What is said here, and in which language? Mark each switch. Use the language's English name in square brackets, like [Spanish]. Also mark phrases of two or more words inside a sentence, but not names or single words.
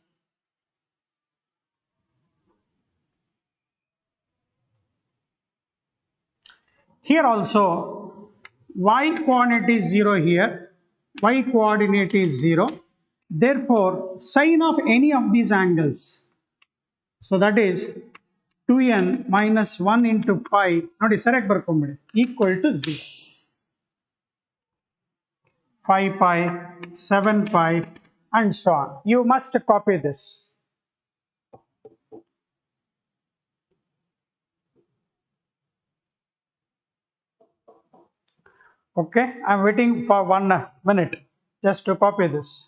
[English] Here also y coordinate is 0 here. Y coordinate is 0. Therefore sine of any of these angles, so that is 2n minus 1 into pi [Kannada] ನೋಡಿ ಸರಿಯಾಗಿ ಬರ್ಕೊಂಬಿಡಿ [English] equal to 0. 5 pi, 7 pi and so on. You must copy this. Okay, I am waiting for 1 minute just to copy this.